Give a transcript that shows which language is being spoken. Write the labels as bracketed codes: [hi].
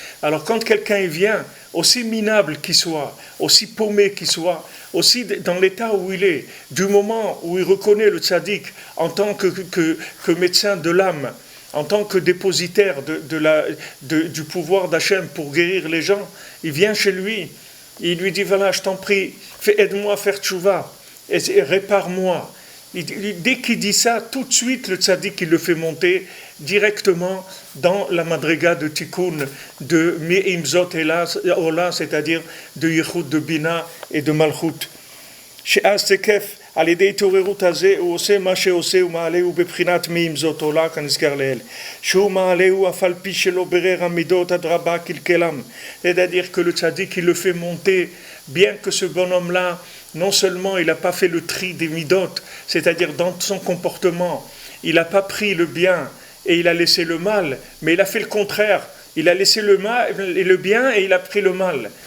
[fr] Alors quand quelqu'un vient, aussi minable qu'il soit, aussi paumé qu'il soit, aussi dans l'état où il est, du moment où il reconnaît le tzaddik en tant que médecin de l'âme, en tant que dépositaire du pouvoir d'Hachem pour guérir les gens, il vient chez lui, il lui dit, voilà, je t'en prie, aide-moi à faire tchouva, et répare-moi. Dès qu'il dit ça, tout de suite, le tzaddik, il le fait monter directement dans la madriga de Tikkun, de Me'imzot Ola, c'est-à-dire de Yichud, de Bina et de Malchut. [he] She'az tekef, על ידי התעוררות הזה הוא עושה מה שעושה ומעלהו בבחינת מאמזות עולה כנזכר לעיל שהוא מעלהו אף על פי שלא ברר המידות עד רבה קלקלם. [fr] C'est-à-dire que le tzaddik il le fait monter bien que ce bonhomme là non seulement il n'a pas fait le tri des midot, c'est-à-dire dans son comportement il n'a pas pris le bien et il a laissé le mal, mais il a fait le contraire, il a laissé le mal et le bien et il a pris le mal.